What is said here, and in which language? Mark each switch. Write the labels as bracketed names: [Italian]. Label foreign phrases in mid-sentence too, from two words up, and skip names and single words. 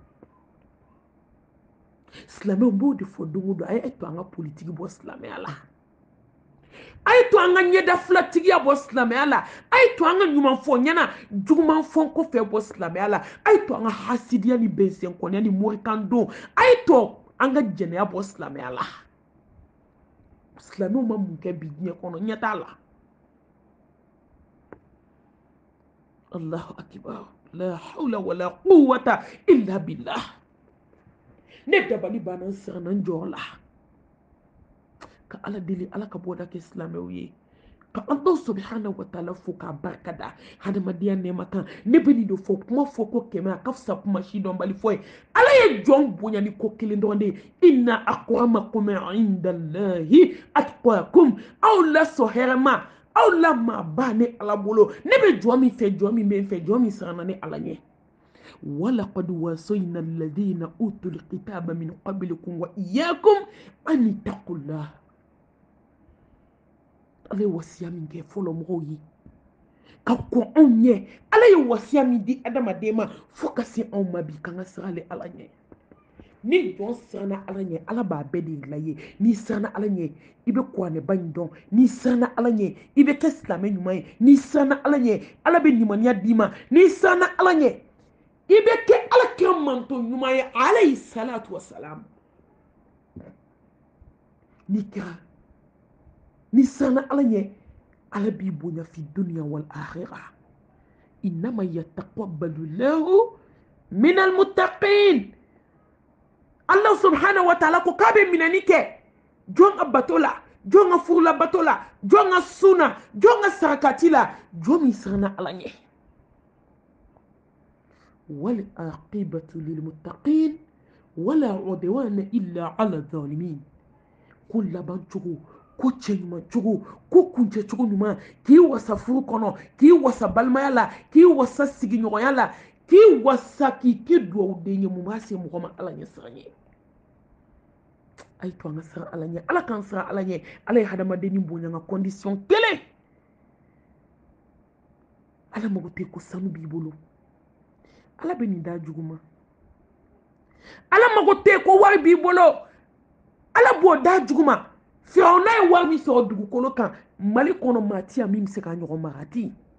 [Bambara] silamɛw b'o de fɔ don o don a ye to an ka politiki bɔ silamɛya la a ye to an ka ɲɛda filatigiya bɔ silamɛya la a ye to an ka ɲumanfɔ ɲɛna jugumanfɔ kɔfɛ bɔ silamɛya la a ye to an ka hasidiya ni bɛnsɛnkɔniya ni morikan don a ye to an ka jɛnɛya bɔ silamɛya la silamɛw ma mun kɛ bi diɲɛ kɔnɔ ɲɛ t'a la [Arabic] الله أكبر لا حول ولا قوة إلا بالله [Bambara] ne dabali banna n siranna n jɔ la ka ala deli ala ka bɔda kɛ silamɛw ye ka [Arabic] الله سبحانه وتعالى [Bambara] fo k'a barika da hadamadenya nɛɛma kan ne bɛ nin de fɔ kuma fɔ ko kɛmɛ a ka fisa kuma si dɔnbali fɔ ye ala ye jɔn bonya ni ko kelen dɔrɔn de ye [Arabic] إن أكرمكم عند الله أتقاكم [Bambara] aw la sɔn hɛrɛ ma aw la maaba ne ala bolo ne bɛ jɔn min fɛ jɔn min bɛ n fɛ jɔn min siranna ne ala ɲɛ [Arabic] ولقد وصينا الذين أوتوا الكتاب من قبلكم وإياكم أن اتقوا الله [Bambara] ala ye wasiya min kɛ fɔlɔ mɔgɔw ye ka kɔn anw ɲɛ ala ye wasiya min di adamaden ma fo ka se anw ma bi k'an ka siran ale ala ɲɛ ni jɔn siranna ala ɲɛ ala b'a bɛɛ de dilan ye n'i siranna ala ɲɛ i bɛ kuranɛba in dɔn n'i siranna ala ɲɛ i bɛ kɛ silamɛ ɲuman ye n'i siranna ala ɲɛ ala bɛ limaniya d'i ma n'i siranna ala ɲɛ i bɛ kɛ ala kira manto ɲuman ye [Arabic] عليه الصلاة والسلام [Bambara] n'i kɛra ni siranna ala ɲɛ ala b'i bonya [Arabic] في الدنيا والآخرة إنما يتقبل له من المتقين الله سبحانه وتعالى [Bambara] ko k'a bɛ minɛni kɛ jɔn ka bato la jɔn ka furula bato la jɔn ka suna jɔn ka sarakati la jɔn min siranna ala ɲɛ [Arabic] والعاقبة للمتقين ولا عدوان إلا على الظالمين [Bambara] ko laban cogo ko cɛ ɲuman cogo ko kuncɛ cogo ɲuman k'i wasa furu kɔnɔ k'i wasa balimaya la k'i wasa sigiɲɔgɔnya la k'i wasa k'i kɛ duwawuden ye mun b'a se mɔgɔ ma ala ɲɛ siran ye a ye to an ka siran ala ɲɛ ala k'an siran ala ɲɛ ala ye hadamaden ni bonya ka condition kelen ala mago tɛ ko sanu b'i bolo ala bɛ nin da jugu ma ala mago tɛ ko wari b'i bolo ala b'o da jugu ma Firawuna ye wari min sɔrɔ dugukolo kan Mali kɔnɔ maa ti yan min bɛ se ka ɲɔgɔn mara a ti